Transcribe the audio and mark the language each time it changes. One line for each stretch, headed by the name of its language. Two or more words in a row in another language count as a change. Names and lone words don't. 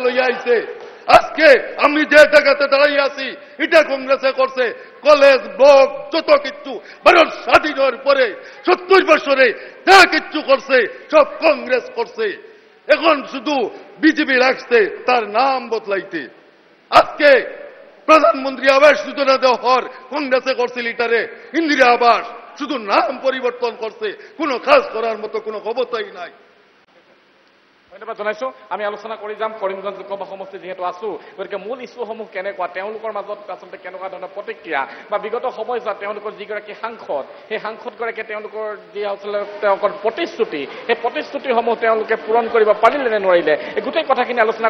Bangla: লইয়া আইছে আজকে আমি যে জায়গাতে দাঁড়িয়ে আছি এটা কংগ্রেসে করছে কলেজ ব্লক যত কিছু ভারত স্বাধীনের পরে 70 বছরে যা কিছু করছে সব কংগ্রেস করছে এখন শুধু বিজেপি রাখছে তার নাম বদলাইতে আজকে প্রধানমন্ত্রী আবাস যোজনা দেওয়ার কংগ্রেসে করছে লিটারে ইন্দিরা আবাস শুধু নাম পরিবর্তন করছে কোনো কাজ করার মতো কোনো ক্ষমতাই নাই
Assamese: ধন্যবাদ জানাইছো আমি আলোচনা কৰি যাম কৰিমগঞ্জ লোকসভা সমষ্টি যেহেতু আছো গতিকে মূল ইস্যুসমূহ কেনেকুৱা তেওঁলোকৰ মাজত আচলতে কেনেকুৱা ধৰণৰ প্ৰতিক্ৰিয়া বা বিগত সময়ছোৱাত তেওঁলোকৰ যিগৰাকী সাংসদ সেই সাংসদগৰাকীয়ে তেওঁলোকৰ যি আচলতে তেওঁলোকৰ প্ৰতিশ্ৰুতি সেই প্ৰতিশ্ৰুতিসমূহ তেওঁলোকে পূৰণ কৰিব পাৰিলে নে নোৱাৰিলে এই গোটেই কথাখিনি আলোচনা